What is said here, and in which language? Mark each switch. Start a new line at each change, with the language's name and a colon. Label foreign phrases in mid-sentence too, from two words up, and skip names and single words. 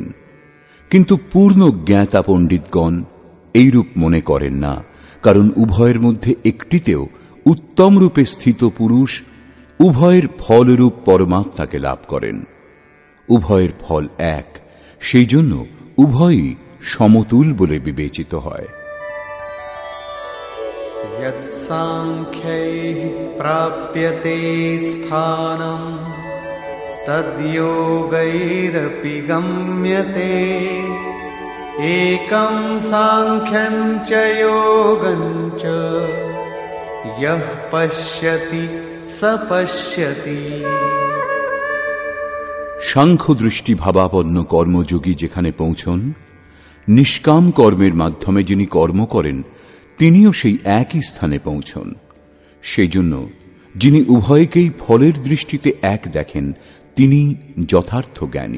Bangla: কিন্তু পূর্ণ জ্ঞাতা পণ্ডিতগণ এইরূপ মনে করেন না, কারণ উভয়ের মধ্যে একটিতেও উত্তম রূপে স্থিত পুরুষ উভয়ের ফলরূপ পরমাত্মাকে লাভ করেন। উভয়ের ফল এক, সেই জন্য উভয়ই সমতুল বলে বিবেচিত হয়।
Sanskrit: यत् साङ्ख्यैः प्राप्यते स्थानं तद्योगैरपि गम्यते एकं साङ्ख्यं च योगं च यः पश्यति स पश्यति।
Bangla: সাংখ্য দৃষ্টি ভাবাপন্ন কর্মযোগী যেখানে পৌঁছন, নিষ্কাম কর্মের মাধ্যমে যিনি কর্ম করেন তিনিও সেই একই স্থানে পৌঁছন। সেই জন্য যিনি উভয়কেই ফলের দৃষ্টিতে এক দেখেন তিনি যথার্থ জ্ঞানী।